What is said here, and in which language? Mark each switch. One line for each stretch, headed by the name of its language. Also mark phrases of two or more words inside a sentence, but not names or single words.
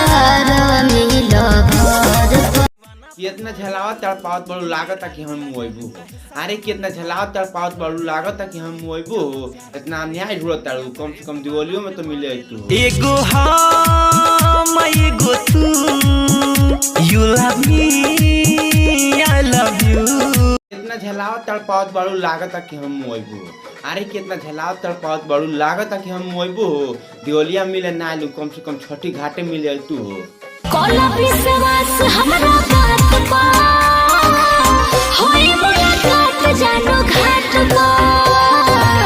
Bhojpuri: कितना झलावत तड़पावत बड़ू लागत कि हम मुइबू हो। अरे कितना झलावत तड़पावत बड़ू लागत कि हम मुइबू हो। इतना अन्याय ढूंढत तारू, कम से कम दिवालियों में तो मिले तू। एगो हम एगो तू,
English: you love me I love you।
Bhojpuri: कितना झलावत तड़पावत बड़ू लागत कि हम मुइबू हो। अरे कितना झलावत तड़पावत बड़ू लागत कि हम मुइबू हो। दिवालिया मिले ना लू, कम से कम छठी घाटे मिले तू हो। कोला विश्वास हमरा बात पा होई मुलाकात जानो घाट पा।